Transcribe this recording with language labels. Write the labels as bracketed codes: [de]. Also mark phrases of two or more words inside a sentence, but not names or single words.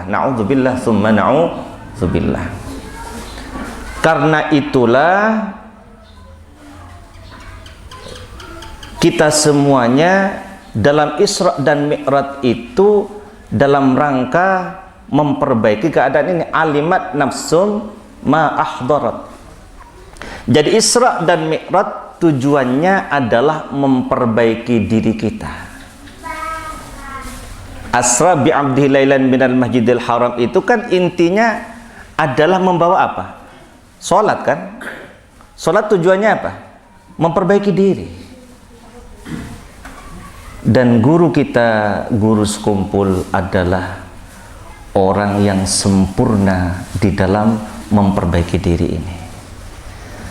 [ar] نعوذ بالله ثم نعوذ بالله. [id] Karena itulah kita semuanya dalam Isra dan Mi'raj itu dalam rangka memperbaiki keadaan ini. [ar] علمت نفس ما أحضرت. [id] Jadi Isra dan Mi'raj tujuannya adalah memperbaiki diri kita. [ar] أسرى بعبده ليلا من المسجد الحرام [id] itu kan intinya adalah membawa apa? Salat kan? Salat tujuannya apa? Memperbaiki diri. Dan guru kita, guru sekumpul adalah orang yang sempurna di dalam memperbaiki diri ini.